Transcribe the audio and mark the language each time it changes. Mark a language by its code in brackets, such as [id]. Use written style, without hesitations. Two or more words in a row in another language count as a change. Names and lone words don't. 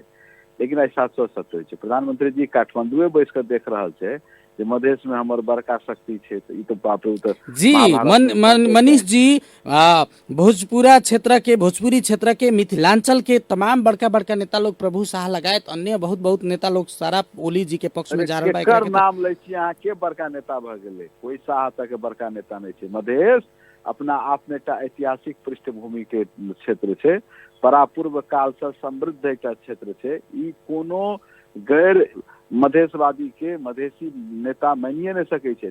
[mai] लेकिन ऐसा सोच सकते छे प्रधानमंत्री जी काठमांडू बैस कर देख रहा है जे मधेश में हमर बड़का शक्ति छे, तो ई तो बाप रे तो [bho] जी मनीष जी, भोजपुरा क्षेत्र के, भोजपुरी क्षेत्र के, मिथिलांचल के तमाम बड़का बड़का नेता लोग, प्रभु शाह लगायत अन्य बहुत बहुत नेता लोग सारा ओली जी के पक्ष में जा रहल बा। [mai] एकर नाम लै छी अहाँ के बड़का नेता भ गेलै, कोई शाह तक के बड़का नेता नहीं छे। मधेश अपना आप में एकटा ऐतिहासिक पृष्ठभूमि के क्षेत्र छे, परापूर्व काल से समृद्ध एकटा क्षेत्र छे। ई कोनो गैर मधेशवादी के मधेसी नेता मानिए नहीं सके छे।